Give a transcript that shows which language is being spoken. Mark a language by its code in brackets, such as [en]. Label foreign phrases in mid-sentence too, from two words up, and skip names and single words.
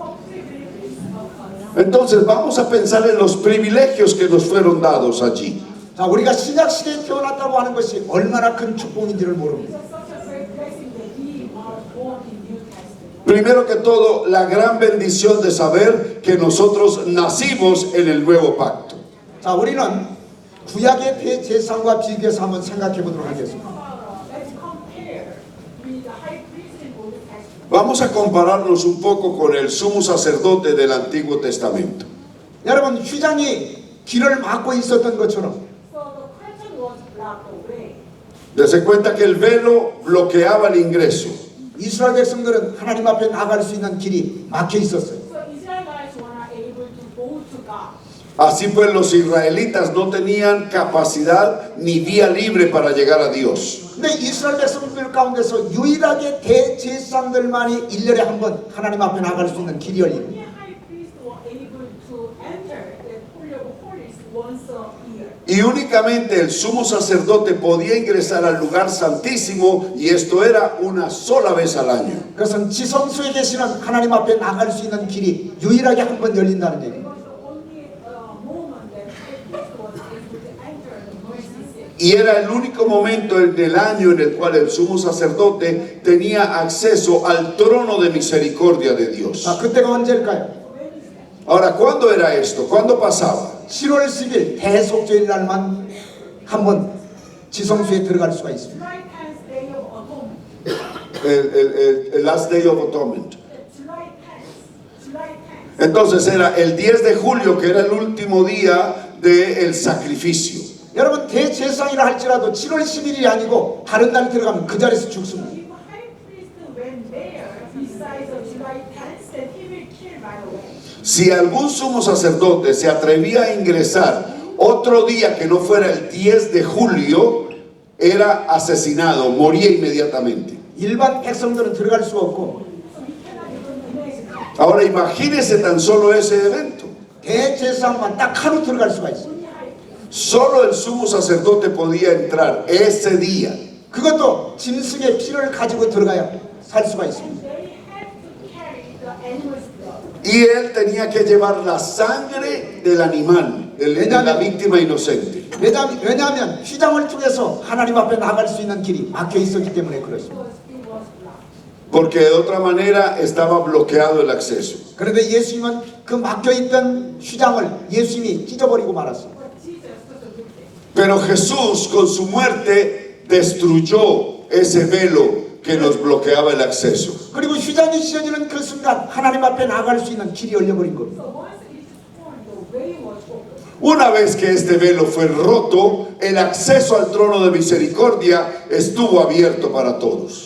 [es] Entonces vamos a pensar en los privilegios que nos fueron dados allí. [ko] 자, 우리가 신약 시대에 태어났다고 하는 것이 얼마나 큰 축복인지를 모릅니다. [en] Such a great blessing that we are born in New Testament. [es] Primero que todo, la gran bendición de saber que nosotros nacimos en el nuevo pacto. [ko] 자, 우리는 구약의 대제사장과 비교해서 한번 생각해 보도록 하겠습니다. [en] Let's compare with the high priest in Old Testament. [es] Vamos a compararnos un poco con el sumo sacerdote del Antiguo Testamento. [ko] 여러분, 휘장이 길을 막고 있었던 것처럼 [en] So the curtain was blocked away. [es] Dese cuenta que el velo bloqueaba el ingreso. [ko] 이스라엘 백성들은 하나님 앞에 나갈 수 있는 길이 막혀 있었어요. [en] So Israelites were not able to go to God. [es] Así pues, los israelitas no tenían capacidad ni vía libre para llegar a Dios. [ko] 근데 이스라엘 백성들 가운데서 유일하게 대제사장들만이 1년에 한 번 하나님 앞에 나갈 수 있는 길이 열립니다. [en] Only high priests were able to enter the Holy of Holies once a year. [es] Y únicamente el sumo sacerdote podía ingresar al lugar santísimo, y esto era una sola vez al año. [ko] 그것은 지성소에 계시는 하나님 앞에 나갈 수 있는 길이 유일하게 한 번 열린다는 얘기입니다. [en] It was the only moment that high priest was able to enter the mercy seat. [es] Y era el único momento del año en el cual el sumo sacerdote tenía acceso al trono de misericordia de Dios. [ko] 자, 그때가 언제일까요? [es] Ahora, ¿cuándo era esto? ¿Cuándo pasaba? [ko] 7월 10일 대속죄일 날만 한 번 지성소에 들어갈 수가 있습니다. [en] July 10th day of atonement. El last day of atonement. July 10th. July 10th. [es] Entonces era el 10 de julio, que era el último día del sacrificio. [ko] 여러분, 대제사장이라 할지라도 7월 10일이 아니고 다른 날 들어가면 그 자리에서 죽습니다. [en] If a high priest went there besides July 10th, then he will kill right away. [es] Si algún sumo sacerdote se atrevía a ingresar otro día que no fuera el 10 de julio, era asesinado, moría inmediatamente. [ko] 일반 백성들은 들어갈 수 없고 [en] So we cannot even imagine that. [es] Ahora imagínese tan solo ese evento. [ko] 대제사장만 딱 하루 들어갈 수가 있어요. [en] Only high priest. [es] Solo el sumo sacerdote podía entrar ese día. [ko] 그것도 짐승의 피를 가지고 들어가야 살 수가 있습니다. [en] They had to carry the animal's blood. [es] Y él tenía que llevar la sangre del animal, de la víctima inocente. [ko] 왜냐하면 휘장을 통해서 하나님 앞에 나갈 수 있는 길이 막혀 있었기 때문에 그렇습니다. [en] Because it was blocked. [es] Porque de otra manera estaba bloqueado el acceso. [ko] 그런데 예수님은 그 막혀있던 휘장을 예수님이 찢어버리고 말았어요. [en] But Jesus was a victim. [es] Pero Jesús con su muerte destruyó ese velo que nos bloqueaba el acceso. [ko] 그리고 휘장이 씌어지는 그 순간 하나님 앞에 나갈 수 있는 길이 열려버린 겁니다. [en] So once it is torn, the way was open. [es] Una vez que este velo fue roto, el acceso al trono de misericordia estuvo abierto para todos.